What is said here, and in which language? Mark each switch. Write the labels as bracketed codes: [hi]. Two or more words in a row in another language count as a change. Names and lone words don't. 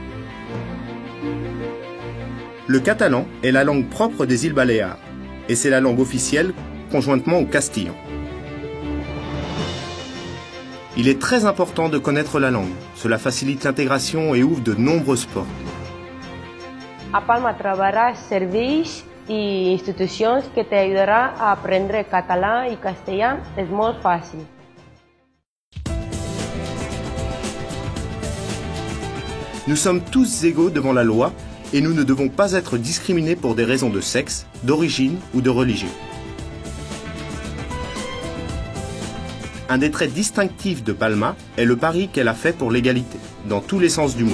[fr] Le catalan est la langue propre des îles Baléares, et c'est la langue officielle conjointement au castillan. Il est très important de connaître la langue. Cela facilite l'intégration et ouvre de nombreuses portes. [ca] A Palma trobaràs serveis i institucions que t'ajudarà a aprendre català i castellà. És molt fàcil. [fr] Nous sommes tous égaux devant la loi et nous ne devons pas être discriminés pour des raisons de sexe, d'origine ou de religion. Un des traits distinctifs de Palma est le pari qu'elle a fait pour l'égalité, dans tous les sens du mot.